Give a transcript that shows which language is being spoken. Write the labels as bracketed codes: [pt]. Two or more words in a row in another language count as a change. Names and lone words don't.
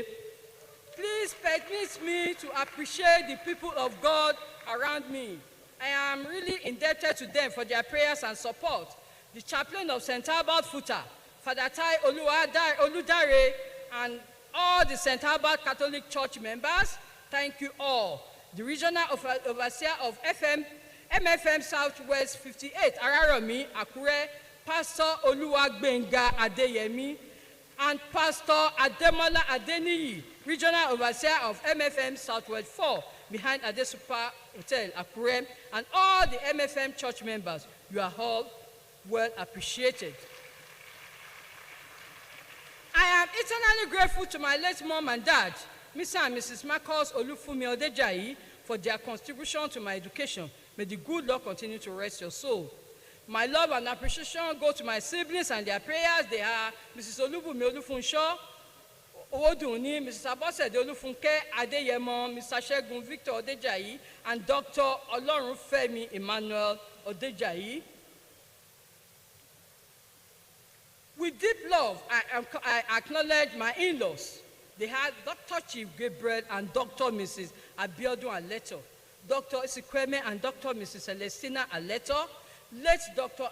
[en] Please permit me to appreciate the people of God around me. I am really indebted to them for their prayers and support. The chaplain of St. Albert Futa, Father Tai Oludare, and all the St. Albert Catholic Church members, thank you all. The regional overseer of MFM Southwest 58, Araromi, Akure, Pastor Oluwagbenga Adeyemi, and Pastor Ademola Adeniyi, regional overseer of MFM Southwest 4, behind Adesupa Hotel, Akure, and all the MFM church members. You are all well appreciated. I am eternally grateful to my late mom and dad, Mr. and Mrs. Marcos Olufumi Odejayi, for their contribution to my education. May the good Lord continue to rest your soul. My love and appreciation go to my siblings and their prayers. They are Mrs. Olubumi Olufunsho, Owodunni, Mrs. Abosede Olufunke Adeyemo, Mr. Segun Victor Odejayi, and Dr. Olorunfemi Emmanuel Odejayi. With deep love, I acknowledge my in-laws. They had Dr. Chief Gabriel and Dr. Mrs. Abiodun Aletor, Dr. Isikweme and Dr. Mrs. Celestina Aletor, late Dr.